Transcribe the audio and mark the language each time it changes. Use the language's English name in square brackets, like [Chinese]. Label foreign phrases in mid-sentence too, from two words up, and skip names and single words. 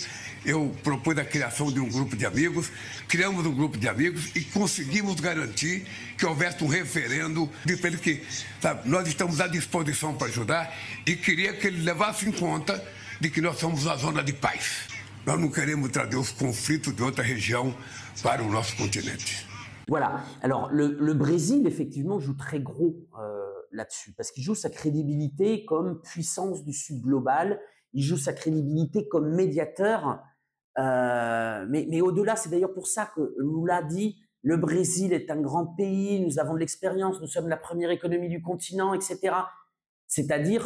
[Portuguese] Eu propus a criação de um grupo de amigos, criamos um grupo de amigos e conseguimos garantir que houvesse um referendo de que, sabe, nós estamos à disposição para ajudar e queria que ele levasse em conta de que nós somos uma zona de paz. Nós não queremos trazer os conflitos de outra região para o nosso continente. [French] Voilà. Alors, le Brésil, effectivement, joue très gros là-dessus, parce qu'il joue sa crédibilité comme puissance du Sud global, il joue sa crédibilité comme médiateur, mais au-delà, c'est d'ailleurs pour ça que Lula dit « Le Brésil est un grand pays, nous avons de l'expérience, nous sommes la première économie du continent, etc.